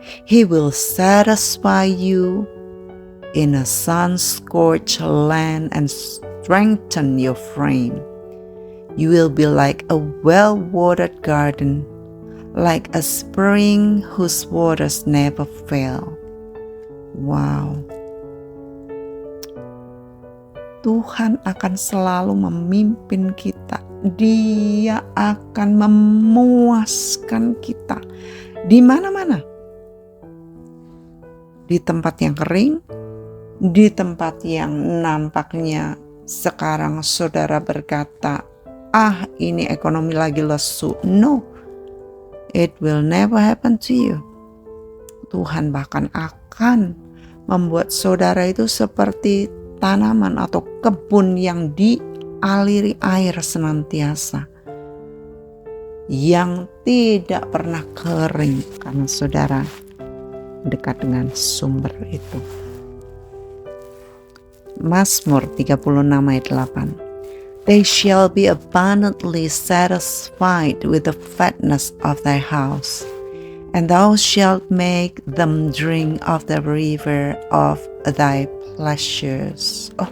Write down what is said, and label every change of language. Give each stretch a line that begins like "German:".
English: He will satisfy you in a sun-scorched land and strengthen your frame. You will be like a well-watered garden, like a spring whose waters never fail. Wow.
Indonesian: Tuhan akan selalu memimpin kita. Dia akan memuaskan kita di mana-mana. Di tempat yang kering, di tempat yang nampaknya sekarang saudara berkata, ini ekonomi lagi lesu.
English: No, it will never happen to you.
Indonesian: Tuhan bahkan akan membuat saudara itu seperti tanaman atau kebun yang dialiri air senantiasa, yang tidak pernah kering karena saudara dekat dengan sumber itu. Mazmur 36 ayat 8.
English: They shall be abundantly satisfied with the fatness of thy house, and thou shalt make them drink of the river of thy pleasures.